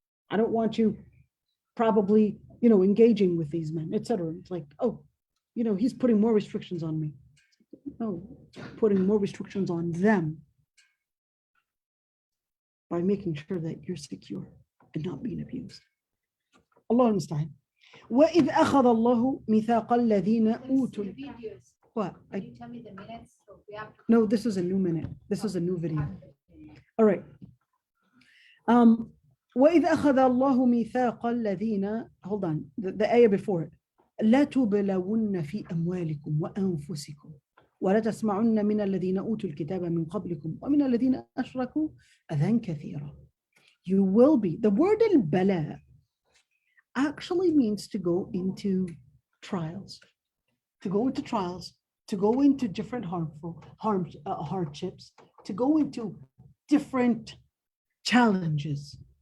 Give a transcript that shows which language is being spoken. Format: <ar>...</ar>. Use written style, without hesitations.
<en>I don't want you probably, engaging with these men, etc. It's like, oh, he's putting more restrictions on me. No, putting more restrictions on them by making sure that you're secure and not being abused. Allah المستعان.</en> <ar>وإذ أخذ الله ميثاق الذين أوتوا.</ar> <en>What? Can you tell me the minutes? No, this is a new minute. This is a new video. All right.</en> <ar>وإذ أخذ الله ميثاق الذين.</ar> <en>Hold on. The ayah before it.</en> <ar>لا تبلون في أموالكم وأنفسكم ولا تسمعن من الذين أوتوا الكتاب من قبلكم ومن الذين أشركوا أذى كثيرا.</ar> <en>You will be. The word al-bala actually means to go into trials, to go into different hardships, to go into different challenges.</en>